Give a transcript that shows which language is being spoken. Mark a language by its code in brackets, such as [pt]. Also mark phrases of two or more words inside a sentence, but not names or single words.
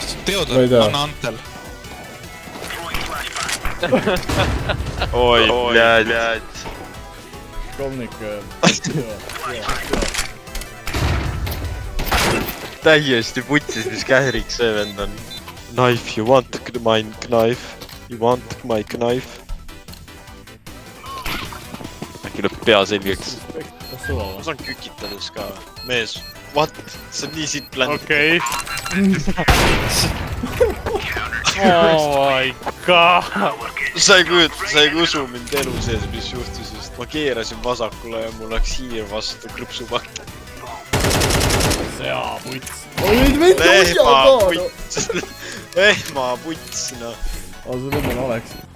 [et] Teodor, anna Antel. Oi, blядь. Kolmnik... Täiesti putsis, mis kährik see vend on. [en] Knife, you want my knife? You want my knife? [et] Äkki lööb pea selgeks. Ma saan kükitades ka. Mees, what? See on nii sitt länd. Okei. [en] Oh my god! [et] Sa ei usu mind elu sees, mis juhtus just. Ma keerasin vasakule ja mul läks hiir vastu krõpsupakki. Jaa, puts. Oi, nüüd vend osja ka, no! Ehma puts, noh. Aga see vend on Alex.